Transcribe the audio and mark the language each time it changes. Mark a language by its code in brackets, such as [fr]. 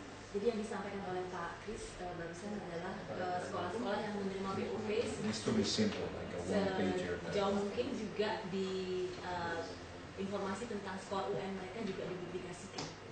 [id] Jadi yang disampaikan oleh Pak Kris barusan adalah sekolah-sekolah yang menerima BOP [en] It needs to be simple, like a one-pager. [id] Sejauh mungkin juga di informasi tentang skor UN mereka juga dipublikasikan.